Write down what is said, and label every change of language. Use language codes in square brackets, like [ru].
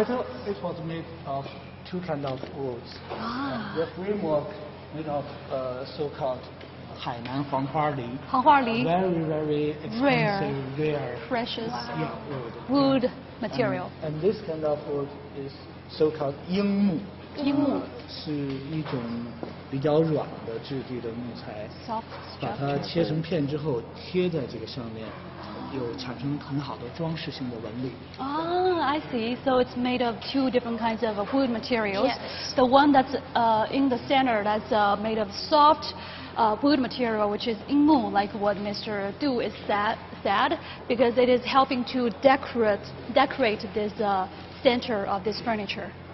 [en] It was made of two kind of woods. Ah. The framework made of so-called Hainan Huanghuali. [zh] Huanghuali. [en] Very, very expensive, rare, precious wood material. And this kind of wood is so-called 樱木。 [zh] 樱木是一种比较软的质地的木材， [en] soft [zh] 把它切成片之后贴在这个上面，有产生很好的装饰性的纹理。 [en] Ah, I see. So it's made of two different kinds of wood materials. Yes. The one that's in the center that's made of soft wood material, which is 樱木, like what Mr. Du is said, because it is helping to decorate this center of this furniture.